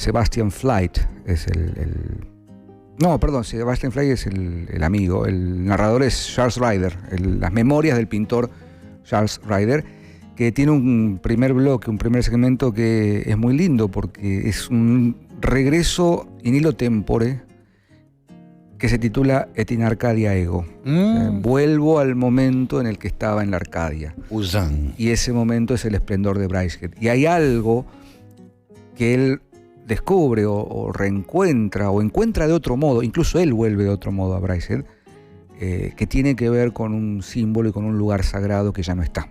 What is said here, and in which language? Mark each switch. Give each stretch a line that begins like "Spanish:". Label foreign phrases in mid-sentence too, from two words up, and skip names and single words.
Spanish: Sebastian Flight es No, perdón, Sebastian Flight es el amigo. El narrador es Charles Ryder, las memorias del pintor Charles Ryder, que tiene un primer bloque, un primer segmento que es muy lindo porque es un regreso
Latin: in illo tempore
Spanish: que se titula
Latin: Et in Arcadia ego.
Spanish: Vuelvo al momento en el que estaba en la Arcadia. Y ese momento es el esplendor de Brideshead. Y hay algo que él descubre o reencuentra o encuentra de otro modo, incluso él vuelve de otro modo a Brideshead, que tiene que ver con un símbolo y con un lugar sagrado que ya no está.